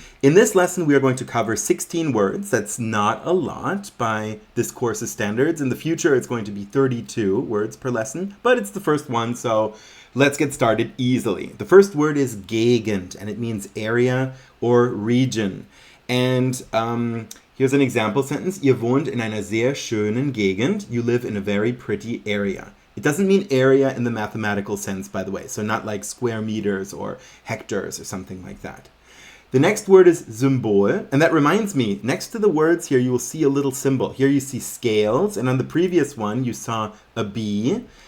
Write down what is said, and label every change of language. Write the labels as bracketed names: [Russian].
[English] In this lesson, we are going to cover 16 words. That's not a lot by this course's standards. In the future, it's going to be 32 words per lesson, but it's the first one, so let's get started easily. The first word is Gegend, and it means area or region. And here's an example sentence. [German] Ihr wohnt in einer sehr schönen Gegend. [English] You live in a very pretty area. It doesn't mean area in the mathematical sense, by the way. So not like square meters or hectares or something like that. The next word is Symbol. And that reminds me, next to the words here, you will see a little symbol. Here you see scales. And on the previous one, you saw a bee.